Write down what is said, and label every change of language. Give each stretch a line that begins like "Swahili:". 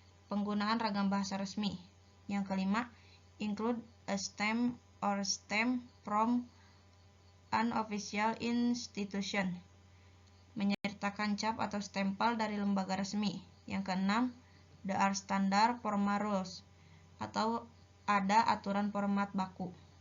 Indonesian: Penggunaan ragam bahasa resmi. Yang kelima,
English: include a stamp or stamp from an official institution.
Indonesian: Menyertakan cap atau stempel dari lembaga resmi. Yang keenam,
English: there are standard formal rules
Indonesian: atau ada aturan format baku.